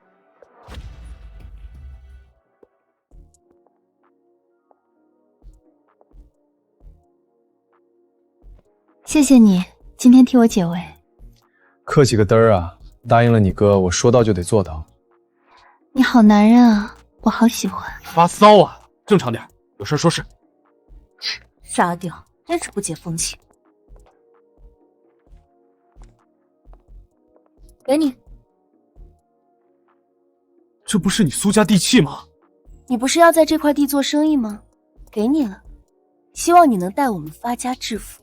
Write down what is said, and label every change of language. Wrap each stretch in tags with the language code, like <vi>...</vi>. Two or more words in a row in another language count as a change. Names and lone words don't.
<zh>謝謝你今天替我解圍。客氣個嘚兒啊！答應了你哥，我說到就得做到。你好男人啊，我好喜歡。發騷啊！正常點，有事說事。沙雕，真是不解風情。給你。这不是你苏家地契吗？你不是要在这块地做生意吗？给你了，希望你能带我们发家致富。</zh>